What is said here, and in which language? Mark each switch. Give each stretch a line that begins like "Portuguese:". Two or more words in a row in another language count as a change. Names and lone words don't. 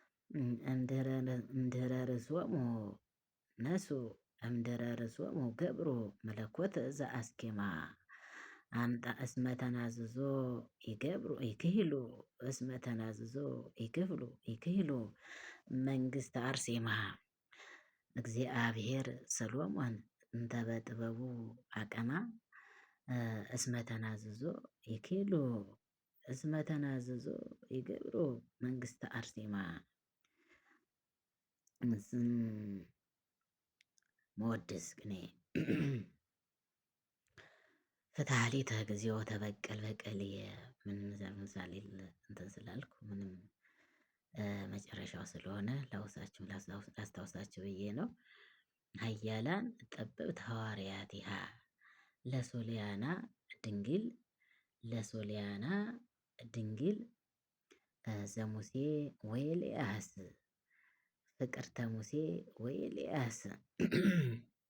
Geez: እም፣ እምድኅረ፣ እምድኅረ ርእሶሙ ነሱ፣ እምድኅረ ርእሶሙ ገብሩ መለኮት ዘአስኬማ። አምጣ እስመ ተናዝዞ ይገብሩ ይክህሉ፣ እስመ ተናዝዞ ይክፍሉ ይክህሉ መንግሥተ አርሴማ። እግዚአብሔር ሰሎሞን እንተ በጥበቡ አቀማ፣ እ፣ እስመ ተናዝዞ ይክህሉ፣ እስመ ተናዝዞ ይገብሩ መንግሥተ አርሴማ። ዝም መወድስ ቅኔ። ፍትሐ ሊተ እግዚኦ ተበቀል በቀልየ።
Amharic: ምን ዘር ምሳሌ ል-፣ እንትን ስላልኩ ምንም፣ እ፣ መጨረሻው ስለሆነ ላውሳችሁ፣ ላስታውስ-፣ ላስታውሳችሁ ብዬ ነው።
Geez: ኃያላን ጠበብት ሐዋርያቲሃ ለሶልያና ድንግል፣ ለሶልያና ድንግል፣ እ፣ ዘሙሴ ወኤልያስ፣ ፍቅርተ ሙሴ ወኤልያስ።